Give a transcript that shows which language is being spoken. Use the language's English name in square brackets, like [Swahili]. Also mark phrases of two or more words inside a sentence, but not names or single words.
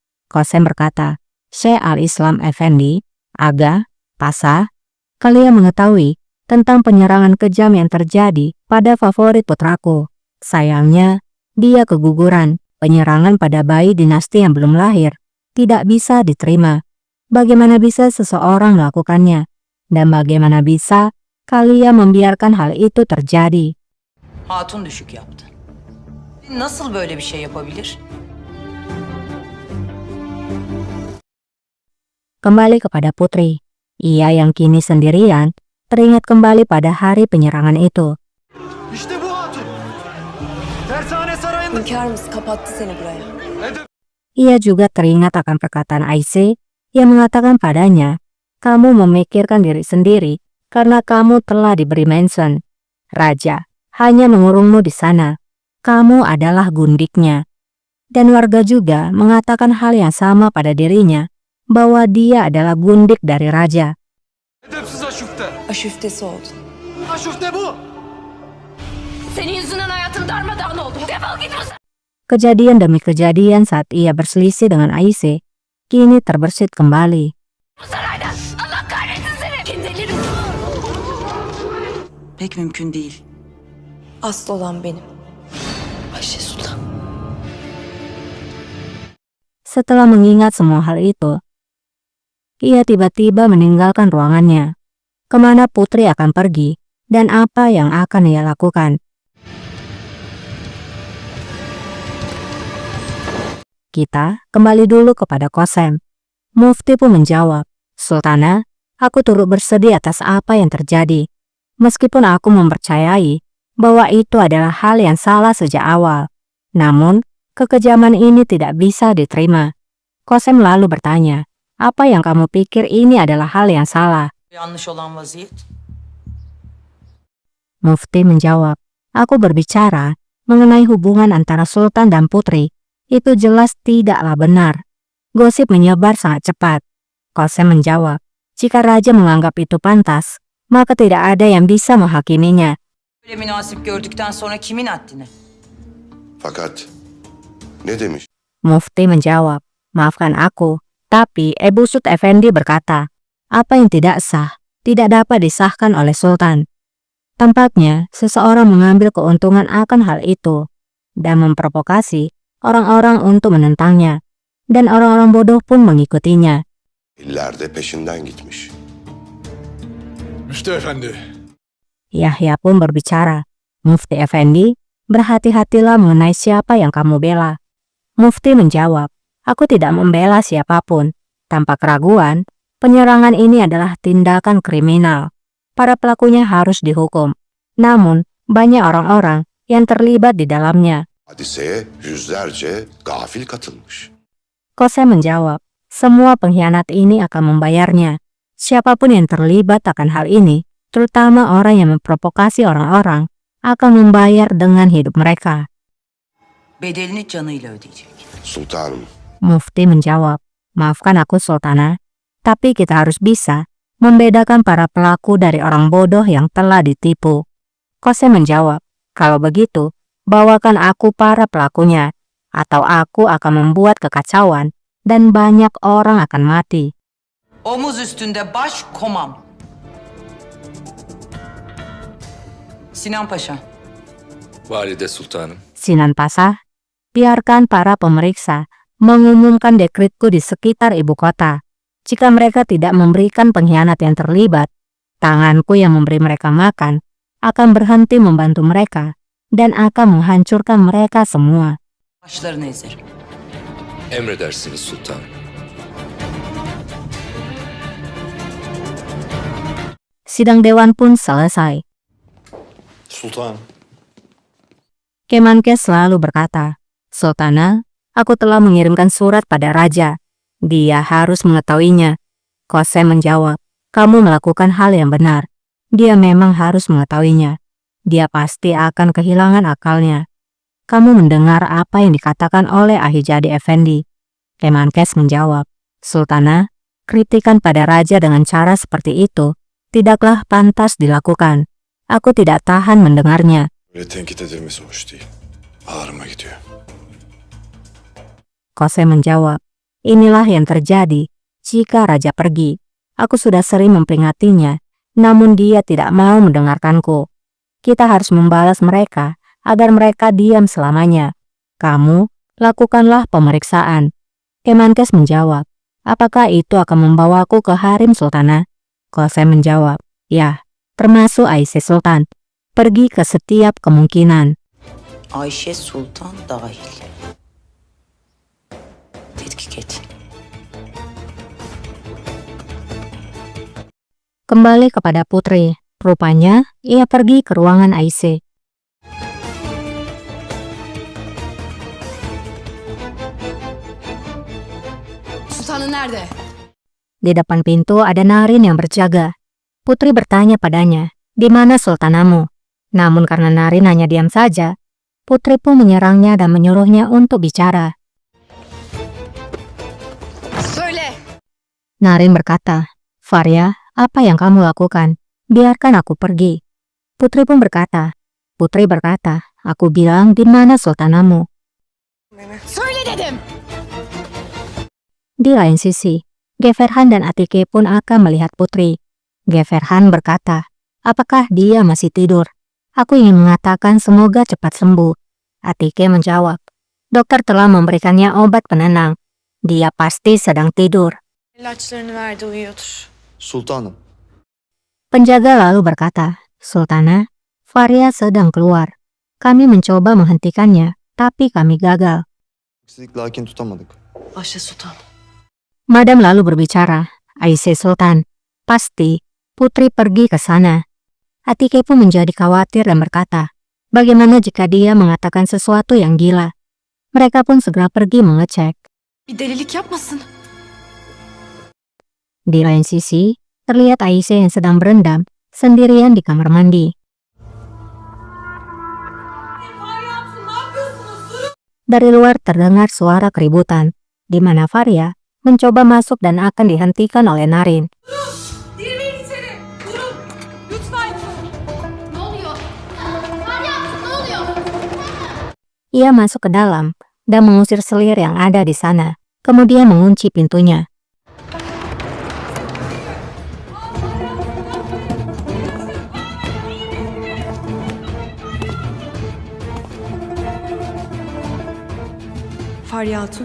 [Indonesian] Kosem berkata, Syekh Al-Islam Effendi, Aga, Pasha, kalian mengetahui tentang penyerangan kejam yang terjadi pada favorit putraku. Sayangnya, dia keguguran. Penyerangan pada bayi dinasti yang belum lahir tidak bisa diterima. Bagaimana bisa seseorang melakukannya? Dan bagaimana bisa kalian membiarkan hal itu terjadi? [Turkish] Hatun düşük yaptı. Nasıl böyle bir şey yapabilir? [Indonesian] Kembali kepada putri. Ia yang kini sendirian teringat kembali pada hari penyerangan itu. [Turkish] İşte bu hatun. Tersane sarayında. Hünkârımız kapattı seni buraya. [Indonesian] Ia juga teringat akan perkataan Aisyah yang mengatakan padanya, kamu memikirkan diri sendiri karena kamu telah diberi mention. Raja hanya mengurungmu di sana. Kamu adalah gundiknya. Dan warga juga mengatakan hal yang sama pada dirinya, bahwa dia adalah gundik dari raja. [Turkish] Edepsiz aşufte. Aşüftesi oldu. Aşufte bu. Senin yüzünden hayatım darmadağın oldu. Defol git buradan. [Indonesian] Kejadian demi kejadian saat ia berselisih dengan Aisyah, kini terbersit kembali. [Turkish] Bu saraydan. Allah kahretsin seni. Kim delirir? Pek mümkün değil. Aslı olan benim. Ayşe Sultan. [Indonesian] Setelah mengingat semua hal itu, ia tiba-tiba meninggalkan ruangannya. Kemana putri akan pergi dan apa yang akan ia lakukan? Kita kembali dulu kepada Kosem. Mufti pun menjawab, Sultana, aku turut bersedih atas apa yang terjadi. Meskipun aku mempercayai bahwa itu adalah hal yang salah sejak awal. Namun, kekejaman ini tidak bisa diterima. Kosem lalu bertanya, apa yang kamu pikir ini adalah hal yang salah? [Turkish] Yanlış olan vaziyet. [Indonesian] Mufti menjawab, aku berbicara mengenai hubungan antara sultan dan putri. Itu jelas tidaklah benar. Gosip menyebar sangat cepat. Kosem menjawab, jika raja menganggap itu pantas, maka tidak ada yang bisa menghakiminya. [Turkish] Böyle münasip gördükten sonra kimin haddine? Fakat ne demiş? [Indonesian] Mufti menjawab, maafkan aku, tapi Ebu Sud Effendi berkata, apa yang tidak sah, tidak dapat disahkan oleh sultan. Tampaknya seseorang mengambil keuntungan akan hal itu, dan memprovokasi orang-orang untuk menentangnya, dan orang-orang bodoh pun mengikutinya. [Turkish] İller de peşinden gitmiş. Müftü efendi. [Indonesian] Yahya pun berbicara, Mufti Effendi, berhati-hatilah mengenai siapa yang kamu bela. Mufti menjawab, aku tidak membela siapapun. Tanpa keraguan, penyerangan ini adalah tindakan kriminal. Para pelakunya harus dihukum. Namun, banyak orang-orang yang terlibat di dalamnya. [Turkish] Hadiseye yüzlerce gafil katılmış. [Indonesian] Kosem menjawab, semua pengkhianat ini akan membayarnya. Siapapun yang terlibat akan hal ini, terutama orang yang memprovokasi orang-orang, akan membayar dengan hidup mereka. [Turkish] Bedelini canıyla ödeyecek. Sultanım, [Indonesian] Mufti menjawab, maafkan aku Sultana, tapi kita harus bisa membedakan para pelaku dari orang bodoh yang telah ditipu. Kosem menjawab, kalau begitu, bawakan aku para pelakunya, atau aku akan membuat kekacauan dan banyak orang akan mati. [Turkish] Omuz üstünde baş komam. Sinan Paşa. Valide Sultanım. [Indonesian] Sinan Pasha, biarkan para pemeriksa mengumumkan dekretku di sekitar ibu kota. Jika mereka tidak memberikan pengkhianat yang terlibat, tanganku yang memberi mereka makan akan berhenti membantu mereka dan akan menghancurkan mereka semua. [Turkish] Başlarını ezerim. Emredersiniz sultanım. [Indonesian] Sidang dewan pun selesai. Sultan. Kemenkes selalu berkata, Sultana, aku telah mengirimkan surat pada raja. Dia harus mengetahuinya. Kosem menjawab, kamu melakukan hal yang benar. Dia memang harus mengetahuinya. Dia pasti akan kehilangan akalnya. Kamu mendengar apa yang dikatakan oleh Ahijadi Effendi. Kemenkes menjawab, Sultana, kritikan pada raja dengan cara seperti itu tidaklah pantas dilakukan. Aku tidak tahan mendengarnya. [Turkish] öyle tenkit edilmesi hoş değil. Ağrıma gidiyor. [Indonesian] Kosem menjawab, Inilah yang terjadi jika raja pergi. Aku sudah sering memperingatinya, namun dia tidak mau mendengarkanku. Kita harus membalas mereka agar mereka diam selamanya. Kamu, lakukanlah pemeriksaan. Kemenkes menjawab, apakah itu akan membawaku ke harem sultanah? Qasem menjawab, ya, termasuk Aisyah Sultan. Pergi ke setiap kemungkinan. [Turkish] Ayşe Sultan dahil. Tetkik et. [Indonesian] Kembali kepada Putri. Rupanya, ia pergi ke ruangan Aisyah. [Turkish] Sultanın nerede? [Indonesian] Di depan pintu ada Narin yang berjaga. Putri bertanya padanya, di mana sultanamu? Namun karena Narin hanya diam saja, Putri pun menyerangnya dan menyuruhnya untuk bicara. [Turkish] Söyle. [Indonesian] Narin berkata, Faria, apa yang kamu lakukan? Biarkan aku pergi. Putri berkata, aku bilang di mana sultanamu? [Turkish] Söyle dedim. [Indonesian] Di lain sisi, Geverhan dan Atike pun akan melihat Putri. Geverhan berkata, apakah dia masih tidur? Aku ingin mengatakan semoga cepat sembuh. Atike menjawab, dokter telah memberikannya obat penenang. Dia pasti sedang tidur. [Turkish] İlaçlarını verdi, uyuyordur. Sultanım. [Indonesian] Penjaga lalu berkata, Sultana, Faria sedang keluar. Kami mencoba menghentikannya, tapi kami gagal. [Turkish] Lakin tutamadık. Ayşe Sultan. [Indonesian] Madam lalu berbicara, Aisyah Sultan, pasti Putri pergi ke sana. Atike pun menjadi khawatir dan berkata, bagaimana jika dia mengatakan sesuatu yang gila? Mereka pun segera pergi mengecek. [Turkish] Bir delilik yapmasın. [Indonesian] Di lain sisi, terlihat Aisyah yang sedang berendam sendirian di kamar mandi. Dari luar terdengar suara keributan, di mana Faria mencoba masuk dan akan dihentikan oleh Narin. [Turkish] Ne oluyor? Meryem, ne oluyor? [Indonesian] Ia masuk ke dalam dan mengusir selir yang ada di sana, kemudian mengunci pintunya. Fahriye Hatun.